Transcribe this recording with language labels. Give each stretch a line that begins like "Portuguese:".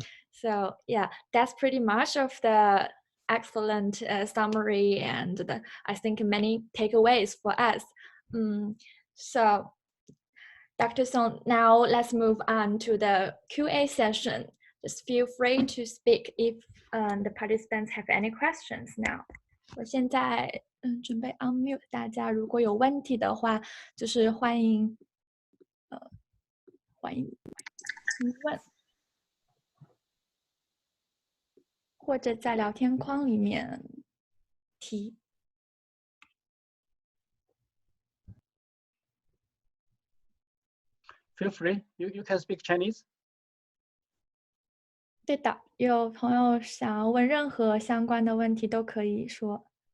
English: So yeah, that's pretty much of the excellent summary and I think many takeaways for us. So Dr. Song, now let's move on to the QA session. Just feel free to speak if the participants have any questions now.
Chinese: 我现在准备 unmute 大家，如果有问题的话，就是欢迎问，或者在聊天框里面提。
English: Feel free, you can speak Chinese.
Chinese: 对的，有朋友想要问任何相关的问题都可以说。